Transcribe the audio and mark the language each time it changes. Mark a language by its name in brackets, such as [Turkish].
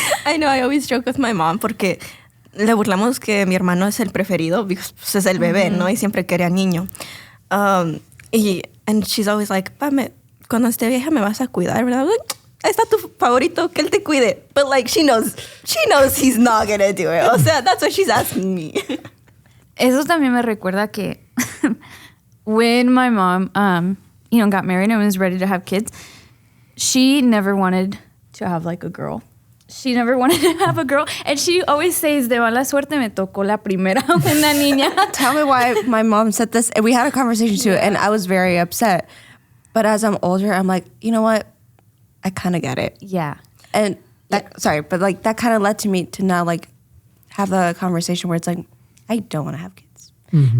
[English] I know, I always joke with my mom [Spanish] porque le burlamos que mi hermano es el preferido [English] because [Spanish] pues, es el bebé, ¿no? Y siempre quería niño. [English] And she's always like, [Spanish] cuando esté vieja me vas a cuidar, ¿verdad? [English] I'm like, [Spanish] ahí está tu favorito, que él te cuide. [English] But like, she knows he's not gonna do it. [Spanish] O sea, [English] that's what she's asking me. [Spanish] Eso también me recuerda que [English] when my mom, you know, got married and was ready to have kids, she never wanted to have like a girl. She never wanted to have a girl. And she always says, [Spanish] de mala suerte me tocó la primera una niña. [English] Tell me why my mom said this. And we had a conversation too, and I was very upset. But as I'm older, I'm like, you know what? I kind of get it. Yeah. And sorry, but like that kind of led to me to now like have the conversation where it's like, I don't want to have kids. Mm-hmm.